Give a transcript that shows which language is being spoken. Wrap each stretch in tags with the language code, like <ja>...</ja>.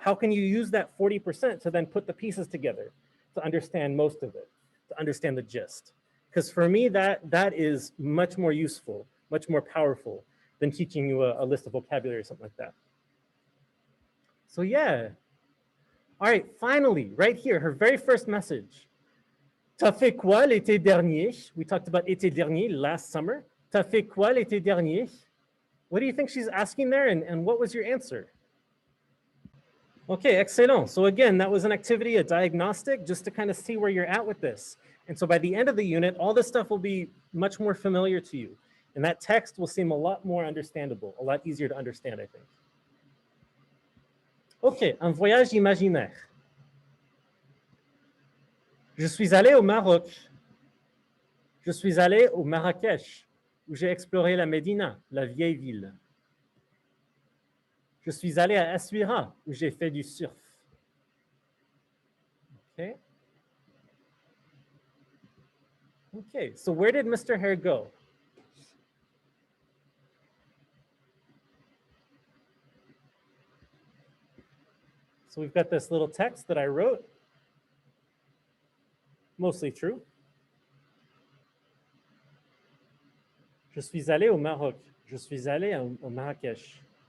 <en>How can you use that 40% to then put the pieces together to understand most of it, to understand the gist? Because for me, that is much more useful, much more powerful than teaching you a list of vocabulary or something like that. So yeah. All right, finally, right here, her very first message. T'as fait quoi l'été dernier? We talked about été dernier, last summer.</en> <fr>T'as fait quoi l'été dernier?</fr> <en>What do you think she's asking there, and what was your answer? Okay, excellent. So again, that was an activity, a diagnostic, just to kind of see where you're at with this. And so by the end of the unit, all this stuff will be much more familiar to you. And that text will seem a lot more understandable, a lot easier to understand, I think.</en> <fr>Ok, un voyage imaginaire. Je suis allé au Maroc. Je suis allé au Marrakech, où j'ai exploré la Médina, la vieille ville. Je suis allé à Essaouira, où j'ai fait du surf.</fr> <en>Okay. Okay, so where did Mr. Hare go? So we've got this little text that I wrote, mostly true.</en> <fr>Je suis allé au Maroc. Je suis allé au Marrakech.</fr>